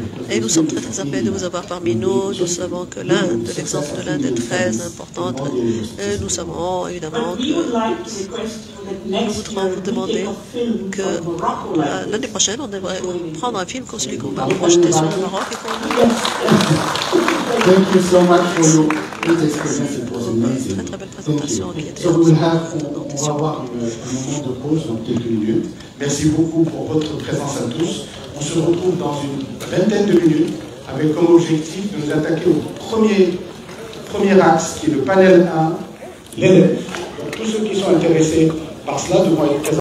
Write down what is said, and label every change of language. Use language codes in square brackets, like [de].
[fr] Et nous sommes très très appelés de vous avoir parmi nous. Nous savons que l'exemple de l'Inde est très important. Et nous savons évidemment que nous voudrons vous demander que l'année prochaine, on devrait prendre un film comme celui qu'on va projeter sur le Maroc et qu'on... [en] Thank you so much for your great experience. It was amazing. [fr] Très très belle présentation qui était. So on va avoir un moment de pause dans quelques minutes. Merci beaucoup pour votre présence à tous. On se retrouve dans une vingtaine de minutes avec comme objectif de nous attaquer au premier axe qui est le panel 1, l'élève. Donc tous ceux qui sont intéressés par cela devront être présents.